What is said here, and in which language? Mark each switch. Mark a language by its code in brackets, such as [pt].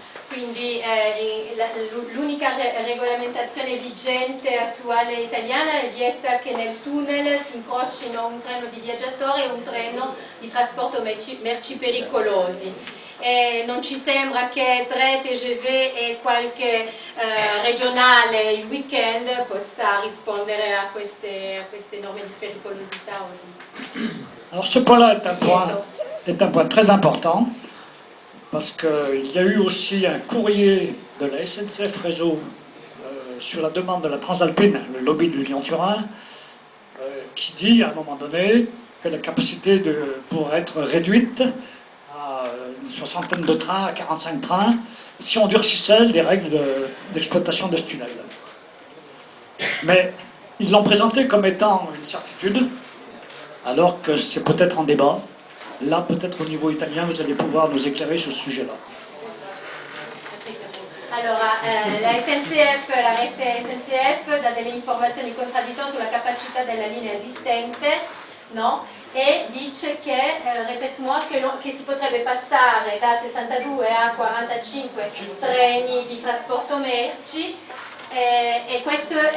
[it] Quindi l'unica regolamentazione vigente attuale italiana vieta che nel tunnel si incrocino un treno di viaggiatori e un treno di trasporto merci pericolosi. E non ci sembra che 3 TGV e qualche regionale il weekend possa rispondere a queste norme di pericolosità. [fr] Alors ce point-là est un point très important, parce qu'il y a eu aussi un courrier de la SNCF Réseau sur la demande de la Transalpine, le lobby du Lyon-Turin, qui dit à un moment donné que la capacité pourrait être réduite à une 60aine de trains, à 45 trains, si on durcissait les règles d'exploitation de ce tunnel. Mais ils l'ont présenté comme étant une certitude, alors que c'est peut-être en débat. Là, peut-être au niveau italien, vous allez pouvoir nous éclairer sur ce sujet-là. [it] Allora, la SNCF, la rete SNCF dà delle informazioni contraddittorie sulla capacità della linea esistente, no? E dice che, [fr] répète-moi, [it] che si potrebbe passare da 62 a 45 treni di trasporto merci, e questo